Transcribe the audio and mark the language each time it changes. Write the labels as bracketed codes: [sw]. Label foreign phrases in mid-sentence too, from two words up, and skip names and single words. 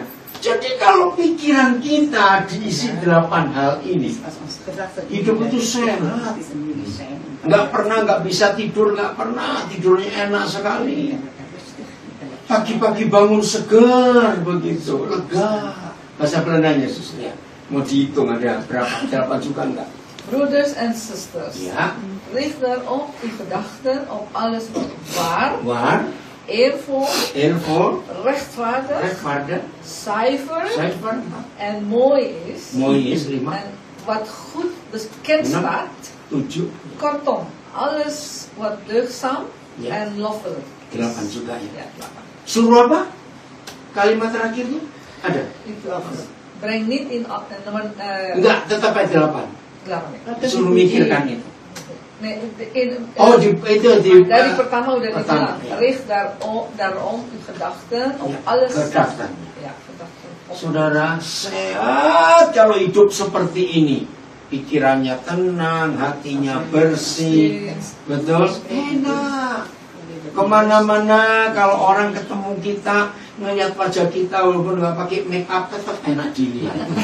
[id] Jadi kalau pikiran kita diisi 8 hal ini, hidup itu sehat. Gak pernah gak bisa tidur, gak pernah. Tidurnya enak sekali. Pagi-pagi bangun segar begitu, lega. Bahasa Belandanya susah ya. Mau dihitung ada berapa? 8 juga enggak? [nl] Broeders en zusters, Ja. richt daarop uw gedachten op alles wat waar, Waar, eervol, eervol, rechtvaardig, rechtvaardig, zuiver zuiver, en mooi is. mooi is, 5, En wat goed bekend [id] Enam. [nl] staat. 7, Kortom, alles wat deugdzaam Ja. en loffelijk is. [id] 8 juga ya. Ja, 8. Suruh apa? Kalimat terakhirnya? Ada? Itu apa? [nl] Breng niet in [id] nomor Enggak, tetap aja 8. 8. Suruh mikirkan itu. [nl] Nee, [id] Oh, itu di dari pertama udah pertama, dibilang, ya. [nl] richt daarom uw gedachten op Ja, alles. gedachten. Ja, gedachten. Op [id] Saudara, sehat kalau hidup seperti ini. Pikirannya tenang, hatinya bersih. Betul? Enak. Kemana-mana kalau orang ketemu kita, ngeliat wajah kita walaupun nggak pakai make up tetap enak dilihat.